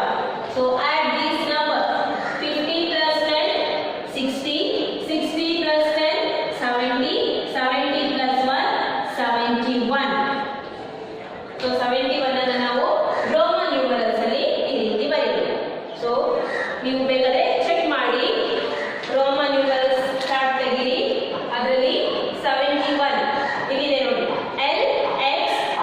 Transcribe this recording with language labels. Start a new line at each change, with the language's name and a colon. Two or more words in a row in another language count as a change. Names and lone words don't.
English: So add these numbers. 50 plus 10, 60, 60 plus 10, 70, 70 plus 1, 71.
Kannada: So 71 ಅನ್ನು ನಾವು
English: Roman numerals
Kannada: ಅಲ್ಲಿ ಈ ರೀತಿ ಬರೀತೀವಿ. ಸೊ ನೀವು ಬೇಕಾದ್ರೆ ಚೆಕ್ ಮಾಡಿ
English: Roman numerals chart
Kannada: ತೆಗೀರಿ. ಅದರಲ್ಲಿ 71 ಇಲ್ಲಿದೆ ನೋಡಿ. L X